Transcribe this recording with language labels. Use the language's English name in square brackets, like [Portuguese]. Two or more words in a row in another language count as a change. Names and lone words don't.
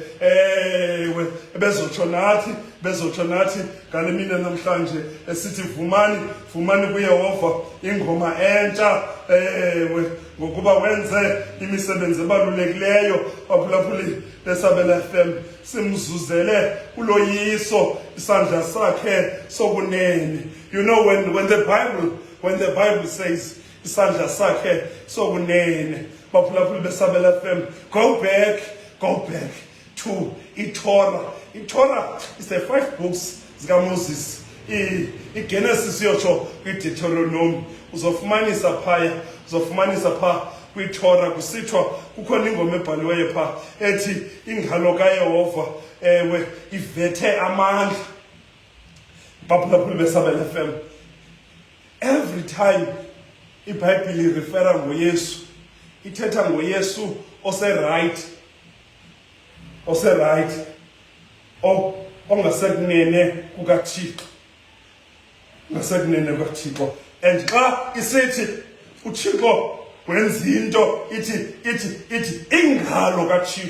[Xhosa] Ewe bezotsho nathi kale mina namhlanje esithi vumani kuYehova ingoma entsha. Ewe ngokuba wenze imisebenzi ebalulekileyo. Baphulaphuli beSabela FM, simzuzele uloyiso isandla sakhe sokunene. [English] You know, when the Bible says [Xhosa] isandla sakhe sokunene, baphulaphuli beSabela FM, [English] go back to iTorah. iTorah is the 5 books zikaMoses. [Xhosa] iGenesis yotsho kwiDeuteronomy. Uzofumanisa pha kwiTorah kusithwa kukhona ingoma ebhaliweyo pha ethi ingalo kaYehova ewe ivethe amandla. Baphulaphuli beSabela FM, [English] every time [Xhosa] iBhayibhile refera ngoYesu, ithetha ngoYesu ose-right ongasekunene kukaThixo, and xa isithi uThixo wenza into ithi ingalo kaThixo.